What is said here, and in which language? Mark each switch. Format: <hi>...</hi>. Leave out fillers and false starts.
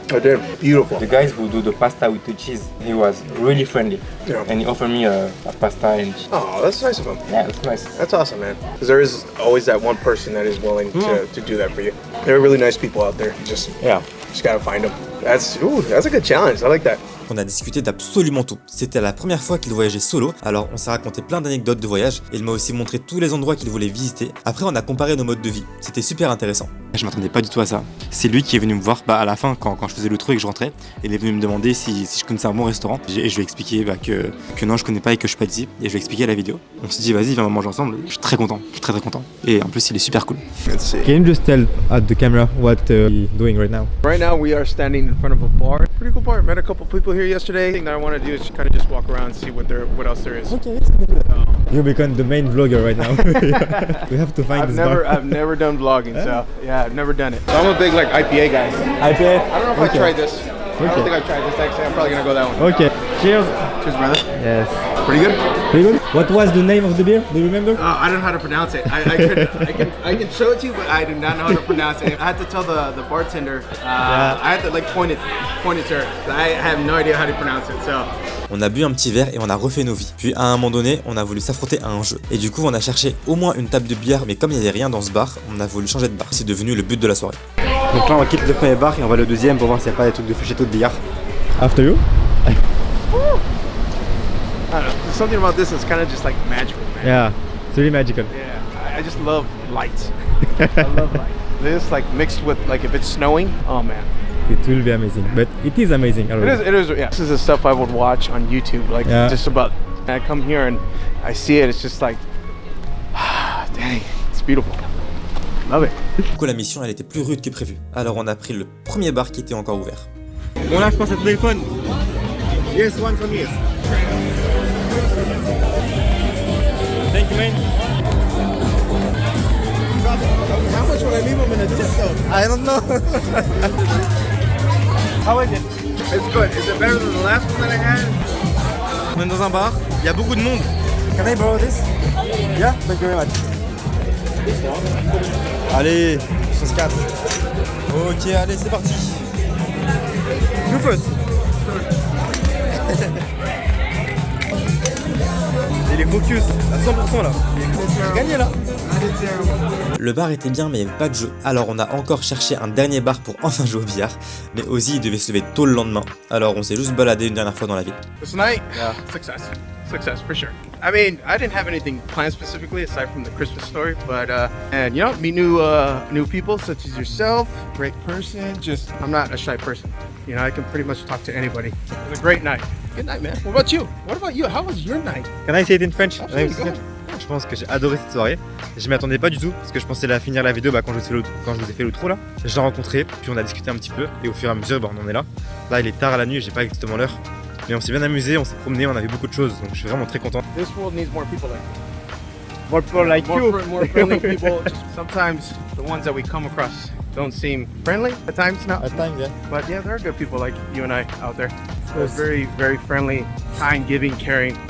<en>I did. Beautiful. The guys who do the pasta with the cheese, he was really friendly. Yeah. And he offered me a pasta and cheese. Oh, that's nice of him. Yeah, that's nice. That's awesome, man. Because there is always that one person that is willing to do that for you. There are really nice people out there. Just gotta find them. That's a good challenge. I like that.</en> <fr>On a discuté d'absolument tout. C'était la première fois qu'il voyageait solo, alors on s'est raconté plein d'anecdotes de voyage et il m'a aussi montré tous les endroits qu'il voulait visiter. Après on a comparé nos modes de vie, c'était super intéressant. Je m'attendais pas du tout à ça. C'est lui qui est venu me voir à la fin quand je faisais le truc et que je rentrais. Il est venu me demander si je connaissais un bon restaurant. Et je lui ai expliqué que non, je connais pas et que je suis pas d'ici. Et je lui ai expliqué la vidéo. On s'est dit vas-y, viens manger ensemble. Je suis très content, je suis très content. Et en plus il est super cool.</fr> <en>Let's see. Can you just tell at the camera what you're doing right now? Right now we are standing in front of a bar. Pretty cool bar. Met a couple people here yesterday. The thing that I want to do is kind of just walk around and see what else there is. Okay, you become the main vlogger right now. We have to find this bar. I've never done vlogging, so yeah, I've never done it. So I'm a big like IPA guy. IPA? I don't know if I tried this. I don't think I tried this actually. I'm probably gonna go that one. Okay. Cheers. Cheers, brother. Yes. Pretty good. Pretty good. What was the name of the beer? Do you remember? I don't know how to pronounce it. I can show it to you, but I do not know how to pronounce it. I had to tell the bartender. I had to like point it to her. I have no idea how to pronounce it. So.</en> <fr>On a bu un petit verre et on a refait nos vies. Puis à un moment donné, on a voulu s'affronter à un jeu. Et du coup, on a cherché au moins une table de billard, mais comme il n'y avait rien dans ce bar, on a voulu changer de bar. C'est devenu le but de la soirée. Donc là, on quitte le premier bar et on va au deuxième pour voir s'il n'y a pas des trucs de fléchetto de billard.</fr> <en>After you? I don't know. There's something about this that's kind of just like magical, man. Yeah, it's really magical. Yeah, I just love lights. I love light. This like mixed with like if it's snowing, oh man. It will be amazing, but it is amazing already. It is, yeah. This is the stuff I would watch on YouTube, like just about. I come here and I see it, it's just like, dang, it's beautiful. Love it.</en> <fr>Du coup, la mission, elle était plus rude que prévu. Alors on a pris le premier bar qui était encore ouvert. Bon là, je pense à ton téléphone.</fr> <en>Yes, one from yes. Thank you, man. How much would I leave them in a tip though? I don't know. How is it? It's good. Is it better than the last one that I had?</en> <fr>On est dans un bar, il y a beaucoup de monde.</fr> <en>Can I borrow this? Yeah, thank you very much.</en> <fr>Allez, sauce 4. Ok, allez, c'est parti.</fr> <en>You first.</en> <fr>Il est focus à 100% là. J'ai gagné là. Le bar était bien, mais il n'y avait pas de jeu. Alors on a encore cherché un dernier bar pour enfin jouer au billard. Mais Ozzy, il devait se lever tôt le lendemain. Alors on s'est juste baladé une dernière fois dans la ville.</fr> <en>This night, success for sure. I mean, I didn't have anything planned specifically aside from the Christmas story, but and you know, meet new people such as yourself, great person. Just I'm not a shy person. You know, I can pretty much talk to anybody. It was a great night. Good night, man. What about you? How was your night? Can I say it in French? Absolutely, go ahead.</en> <fr>Je pense que j'ai adoré cette soirée. Je m'y attendais pas du tout parce que je pensais finir la vidéo quand je vous ai fait l'outro là. Je l'ai rencontré, puis on a discuté un petit peu et au fur et à mesure on en est là. Là il est tard à la nuit, j'ai pas exactement l'heure. Mais on s'est bien amusé, on s'est promené, on a vu beaucoup de choses, donc je suis vraiment très content.</fr> <en>This world needs more people like you. More people like you. More friendly people. Sometimes the ones that we come across don't seem friendly at times now. At times, yeah. But yeah, there are good people like you and I out there. They're very, very friendly, kind, giving, caring.</en>